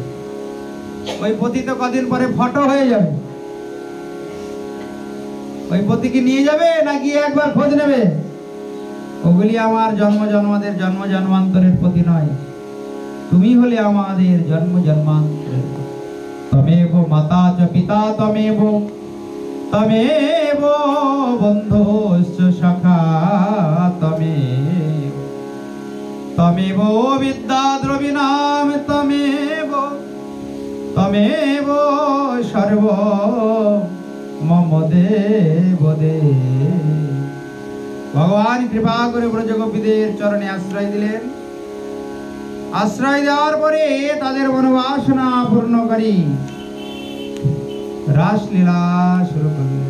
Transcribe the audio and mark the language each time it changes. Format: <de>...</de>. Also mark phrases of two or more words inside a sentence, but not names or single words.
<bn>ওই পতি তো কদিন পরে ফটো হয়ে যাবে। ওই পতিকে নিয়ে যাবে না গিয়ে একবার খোঁজ নেবে? ওগুলি আমার জন্ম জন্মান্তরের পতি নয়, তুমি হলে আমাদের জন্ম জন্মান্তরের।</bn> <sa>তমেব মাতা চ পিতা তমেব, তমেব বন্ধুশ্চ সখা তমেব, তমেব বিদ্যা দ্রবিণাম তমেব, তমেব সর্ব মম দেব দেব।</sa> <bn>ভগবান কৃপা করে ব্রজগোপীদের চরণে আশ্রয় দিলেন। আশ্রয় দেওয়ার পরে তাদের মনোবাসনা পূর্ণকারী রাসলীলা শুরু করলেন।</bn>